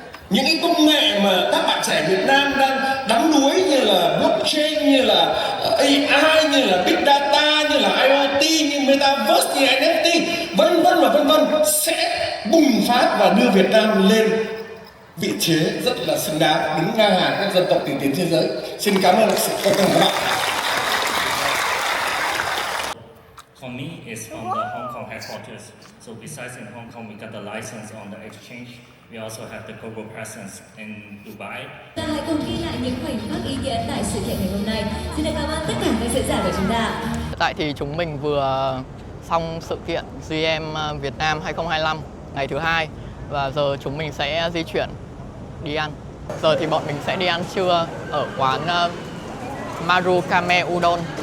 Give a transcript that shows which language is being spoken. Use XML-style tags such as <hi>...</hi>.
<vi>Những cái công nghệ mà các bạn trẻ Việt Nam đang đắm đuối như là blockchain, như là AI, như là big data, như là IoT, như metaverse, như NFT, vân vân sẽ bùng phát và đưa Việt Nam lên vị thế rất là xứng đáng, đứng ngang hàng các dân tộc tiên tiến thế giới. Xin cảm ơn sự quan tâm của các bạn.</vi> <en>Connie is from the Hong Kong headquarters. So besides in Hong Kong, we got the license on the exchange. We also have the global presence in Dubai.</en> <vi>Ta hãy cùng ghi lại những khoảnh khắc ý nghĩa tại sự kiện ngày hôm nay. Xin được cảm ơn tất cả các diễn giả của chúng ta. Hiện tại thì chúng mình vừa xong sự kiện GM Việt Nam 2025 ngày thứ hai, và giờ chúng mình sẽ di chuyển đi ăn. Giờ thì bọn mình sẽ đi ăn trưa ở quán Marukame Udon.</vi>